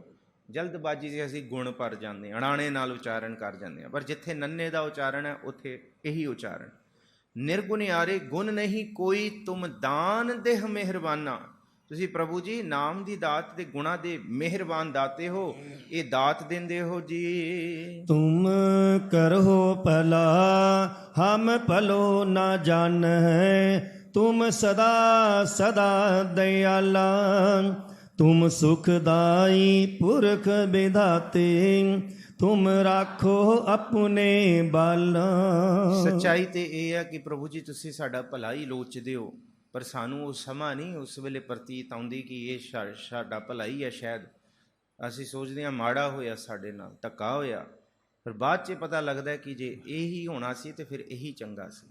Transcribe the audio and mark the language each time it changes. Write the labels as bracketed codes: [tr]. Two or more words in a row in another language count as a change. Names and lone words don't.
[pa] ਜਲਦਬਾਜ਼ੀ 'ਚ ਅਸੀਂ ਗੁਣ ਭਰ ਜਾਂਦੇ ਹਾਂ, ਅਣਾਣੇ ਨਾਲ ਉਚਾਰਨ ਕਰ ਜਾਂਦੇ ਹਾਂ, ਪਰ ਜਿੱਥੇ ਨੰਨੇ ਦਾ ਉਚਾਰਨ ਹੈ ਉੱਥੇ ਇਹੀ ਉਚਾਰਨ। ਨਿਰਗੁਣ ਯਾਰੇ ਗੁਣ ਨਹੀਂ ਕੋਈ, ਤੁਮ ਦਾਨ ਦੇਹ ਮਿਹਰਬਾਨਾ। ਤੁਸੀਂ ਪ੍ਰਭੂ ਜੀ ਨਾਮ ਦੀ ਦਾਤ ਤੇ ਗੁਣਾ ਦੇ ਮਿਹਰਬਾਨ ਦਾਤੇ ਹੋ, ਇਹ ਦਾਤ ਦਿੰਦੇ ਹੋ ਜੀ। ਤੁਮ ਕਰਹੋ ਭਲਾ ਹਮ ਭਲੋ ਨਾ ਜਾਨ ਹੈ, ਤੁਮ ਸਦਾ ਸਦਾ ਦਇਆਲਾ, ਤੁਮ ਸੁਖਦਾਈ ਪੁਰਖ ਵਿਧਾਤੇ, ਤੁਮ ਰਾਖੋ ਅਪਨੇ ਬਾਲਾ। ਸੱਚਾਈ ਤੇ ਇਹ ਹੈ ਕਿ ਪ੍ਰਭੂ ਜੀ ਤੁਸੀਂ ਸਾਡਾ ਭਲਾ ਹੀ ਲੋਚਦੇ ਹੋ, ਪਰ ਸਾਨੂੰ ਉਹ ਸਮਾਂ ਨਹੀਂ ਉਸ ਵੇਲੇ ਪ੍ਰਤੀਤ ਆਉਂਦੀ ਕਿ ਇਹ ਸਾਡਾ ਭਲਾ ਹੀ ਹੈ। ਸ਼ਾਇਦ ਅਸੀਂ ਸੋਚਦੇ ਹਾਂ ਮਾੜਾ ਹੋਇਆ, ਸਾਡੇ ਨਾਲ ਧੱਕਾ ਹੋਇਆ, ਫਿਰ ਬਾਅਦ 'ਚ ਪਤਾ ਲੱਗਦਾ ਕਿ ਜੇ ਇਹੀ ਹੋਣਾ ਸੀ ਤੇ ਫਿਰ ਇਹੀ ਚੰਗਾ ਸੀ।